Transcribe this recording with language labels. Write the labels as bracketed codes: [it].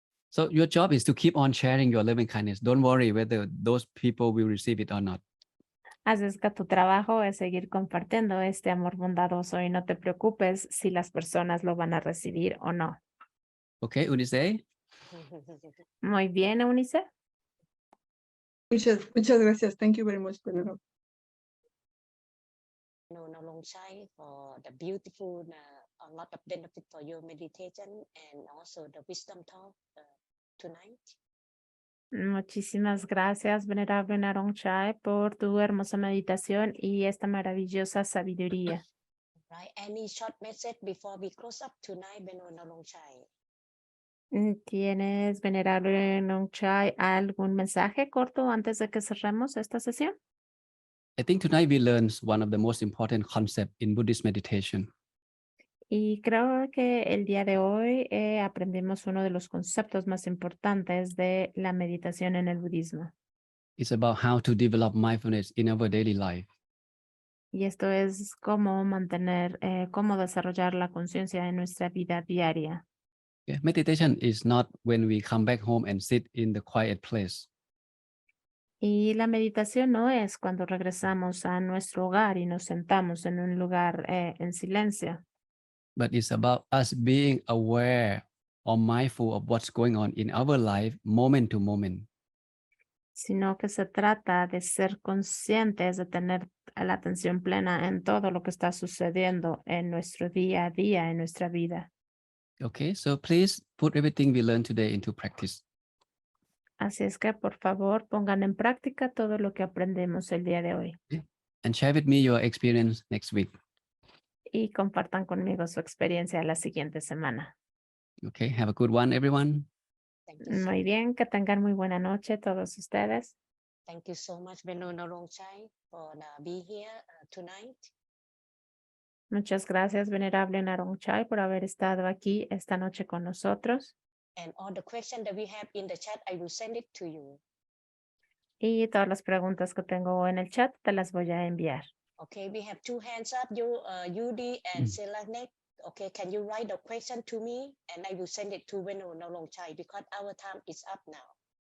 [en] So your job is to keep on sharing your loving kindness. Don't worry whether those people will receive it or not. [es] Así es que tu trabajo es seguir compartiendo este amor bondadoso y no te preocupes si las personas lo van a recibir o no. [en] Okay, Unisei? [es] Muy bien, Eunice. Muchas gracias. [en] Thank you very much, Pedro. Narongchai for the beautiful, a lot of benefit for your meditation and also the wisdom talk tonight. [es] Muchísimas gracias, Venerable Narongchai, por tu hermosa meditación y esta maravillosa sabiduría. [en] Right. Any short message before we close up tonight, Narongchai? [es] ¿Tienes, Venerable Narongchai, algún mensaje corto antes de que cerremos esta sesión? [en] I think tonight we learned one of the most important concepts in Buddhist meditation. [es] Y creo que el día de hoy aprendimos uno de los conceptos más importantes de la meditación en el budismo. [en] It's about how to develop mindfulness in our daily life. [es] Y esto es cómo mantener, cómo desarrollar la conciencia en nuestra vida diaria. [en] Yeah, meditation is not when we come back home and sit in the quiet place. [es] Y la meditación no es cuando regresamos a nuestro hogar y nos sentamos en un lugar en silencio. [en] But it's about us being aware or mindful of what's going on in our life moment to moment. [es] Sino que se trata de ser conscientes, de tener la atención plena en todo lo que está sucediendo en nuestro día a día, en nuestra vida. [en] Okay, so please put everything we learned today into practice. [es] Así es que, por favor, pongan en práctica todo lo que aprendemos el día de hoy. [en] And share with me your experience next week. [es] Y compartan conmigo su experiencia la siguiente semana. [en] Okay, have a good one, everyone. Thank you [es] Muy bien, que tengan muy buena noche todos ustedes. [en] Thank you so much, Narongchai, for being here tonight. [es] Muchas gracias, Venerable Narongchai, por haber estado aquí esta noche con nosotros. [en] And all the questions that we have in the chat, I will send it to you. [es] Y todas las preguntas que tengo en el chat te las voy a enviar. [en] Okay, we have two hands up, Yudi and Selanek. Okay, can you write the question to me and I will send it to Narongchai because our time is up now.